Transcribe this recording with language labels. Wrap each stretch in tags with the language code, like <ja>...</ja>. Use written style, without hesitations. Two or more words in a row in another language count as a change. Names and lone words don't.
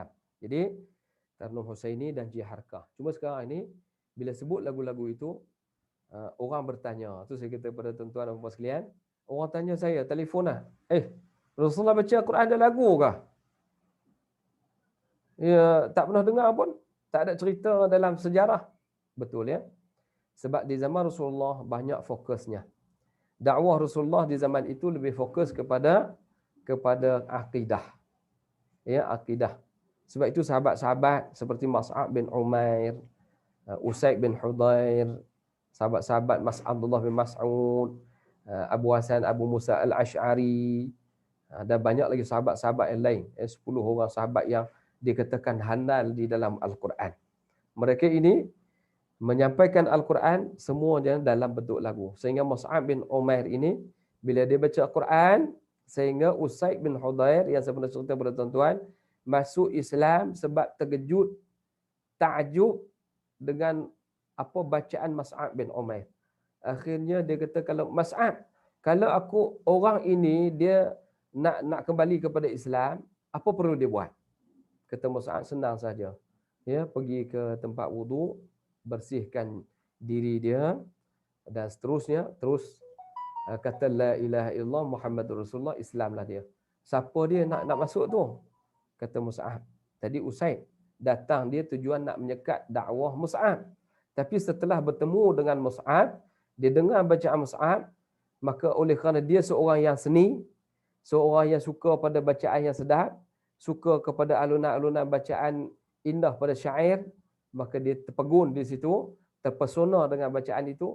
<ms>Jadi Taranum Husaini dan Jiharkah. Cuma sekarang ini bila sebut lagu-lagu itu, orang bertanya. Tu saya kata pada tuan-tuan dan puan sekalian, orang tanya saya, telefon lah. Rasulullah baca Al-Quran ada lagu kah? Ya, tak pernah dengar pun. Tak ada cerita dalam sejarah. Betul ya? Sebab di zaman Rasulullah banyak fokusnya. Dakwah Rasulullah di zaman itu lebih fokus kepada akidah. Ya, akidah. Sebab itu sahabat-sahabat seperti Mus'ab bin Umair, Usaid bin Hudair, sahabat-sahabat Abdullah bin Mas'ud, Abu Hasan Abu Musa Al-Ash'ari, dan banyak lagi sahabat-sahabat yang lain. 10 orang sahabat yang dikatakan handal di dalam Al-Quran. Mereka ini menyampaikan Al-Quran semua dalam bentuk lagu. Sehingga Mus'ab bin Umair ini, bila dia baca Al-Quran, Sehingga Usaid bin Hudair yang saya pernah cerita pada tuan-tuan masuk Islam sebab terkejut, takjub dengan apa bacaan Mas'ab bin Umair. Akhirnya dia kata, kalau Mas'ab, kalau aku orang ini dia nak kembali kepada Islam, apa perlu dia buat? Kata Mas'ab, senang saja. Ya, pergi ke tempat wudu, bersihkan diri dia dan seterusnya, terus kata</ms> <ar>لا إله إلا الله محمد رسول الله,</ar> <ms>Islamlah dia. Siapa dia nak masuk tu? Kata Mus'ab. Tadi Usaid datang, dia tujuan nak menyekat dakwah Mus'ab. Tapi setelah bertemu dengan Mus'ab, dia dengar bacaan Mus'ab, maka oleh kerana dia seorang yang seni, seorang yang suka pada bacaan yang sedap, suka kepada alunan-alunan bacaan indah pada syair, maka dia terpegun di situ, terpesona dengan bacaan itu.</ms>